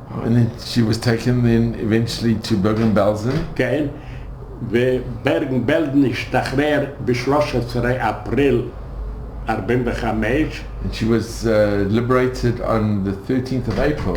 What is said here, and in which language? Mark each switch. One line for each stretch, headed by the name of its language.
English: And then she was taken then eventually to Bergen-Belsen.
Hebrew: כן, וברגן-בלזן השתחרר ב-13 אפריל 45.
English: And she was liberated on the 13th of April.